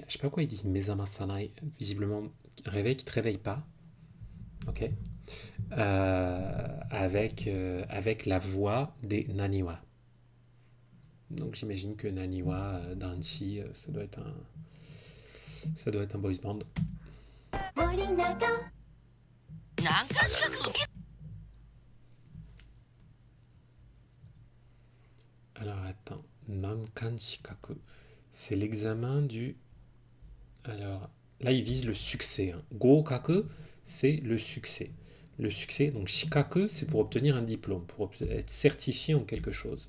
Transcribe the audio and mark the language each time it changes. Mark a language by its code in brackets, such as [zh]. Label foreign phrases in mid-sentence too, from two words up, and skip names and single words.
[fr] Je sais pas pourquoi ils disent [ja] 目覚まさない. [fr] Visiblement, un réveil qui te réveille pas. Ok. Avec la voix des Naniwa. Donc j'imagine que Naniwa d'Anchi, ça doit être un boys band. [ja] 森永何回資格受け [fr] Alors attends, [ja] 難関資格, [fr] c'est l'examen du. Alors là, il vise le succès. Hein. Gokaku, c'est le succès. Le succès, donc Shikaku, c'est pour obtenir un diplôme, pour être certifié en quelque chose.